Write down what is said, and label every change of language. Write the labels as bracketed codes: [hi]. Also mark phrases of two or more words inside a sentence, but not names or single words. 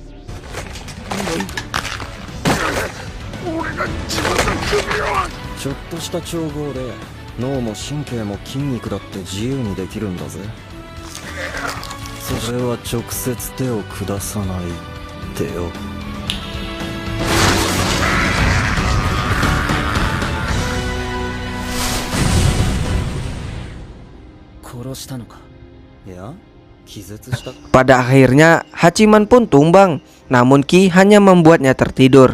[ja] 俺が自分の首をちょっとした調合で脳も神経も筋肉だって自由にできるんだぜ。それは直接手を下さないってよ。 [id] Pada akhirnya Hachiman pun tumbang, namun Ki hanya membuatnya tertidur.